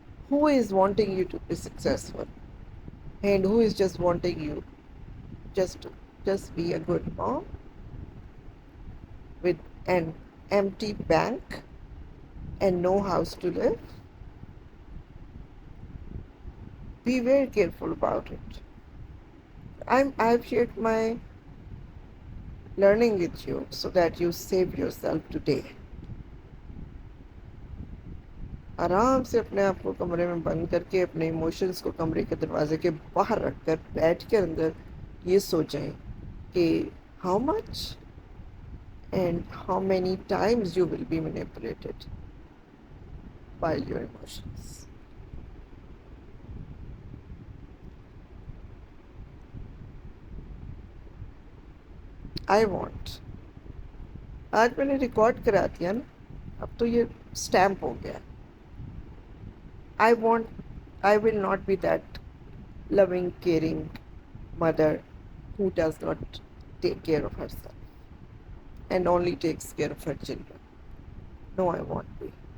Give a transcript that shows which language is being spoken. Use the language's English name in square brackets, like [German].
[English] Who is wanting you to be successful? And who is just wanting you just be a good mom with an empty bank and no house to live? Be very careful about it. I've shared my learning with you so that you save yourself today. [Urdu] آرام سے اپنے آپ کو کمرے میں بند کر کے اپنے ایموشنس کو کمرے کے دروازے کے باہر رکھ کر بیٹھ کے اندر یہ سوچیں کہ [English] How much and how many times you will be manipulated by your emotions. I want, [Urdu] آج میں نے ریکارڈ کرا دیا نا, اب تو یہ اسٹیمپ ہو گیا. [English] I will not be that loving, caring mother who does not take care of herself and only takes care of her children. No, I won't be.